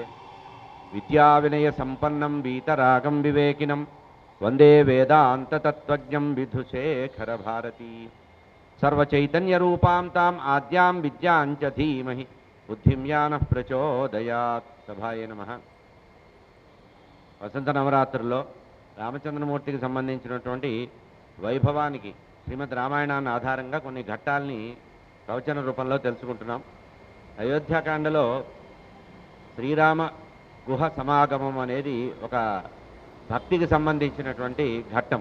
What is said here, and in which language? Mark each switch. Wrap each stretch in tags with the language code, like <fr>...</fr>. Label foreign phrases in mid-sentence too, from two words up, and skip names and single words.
<sa>विद्याविनयसम्पन्नं वीतरागं विवेकिनं वन्दे वेदान्ततत्त्वज्ञं विधुशेखरभारती। सर्वचैतन्यरूपां ताम् आद्यां विद्यां च धीमहि बुद्धिं यानः प्रचोदयात्। सभाये नमः।</sa> <te>వసంత నవరాత్రుల్లో రామచంద్రమూర్తికి సంబంధించినటువంటి వైభవానికి శ్రీమద్ రామాయణాన్ని ఆధారంగా కొన్ని ఘట్టాల్ని ప్రవచన రూపంలో తెలుసుకుంటున్నాం. అయోధ్యాకాండలో శ్రీరామ గుహ సమాగమం అనేది ఒక భక్తికి సంబంధించినటువంటి ఘట్టం.</te>